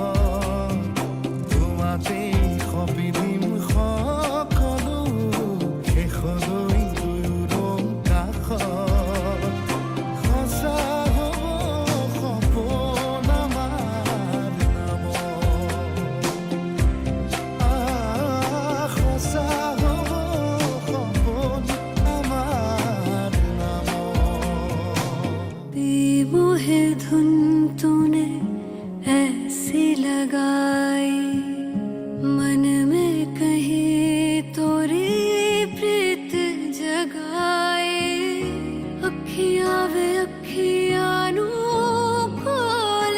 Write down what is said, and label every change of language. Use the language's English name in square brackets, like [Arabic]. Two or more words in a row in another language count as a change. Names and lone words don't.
[Assamese] তোমাতে সবিদিন সকলো শেষলৈ দুয়োৰ কাষত সঁচা হ'ব সপোন আমাৰ নামত সঁচা হ'ব সপোন আমাৰ নামত [Hindi] बेमोहे धुन तूने ऐसी लगाई मन में कहीं तोरी प्रीत जगाए अखियां वे अखियां नू कोल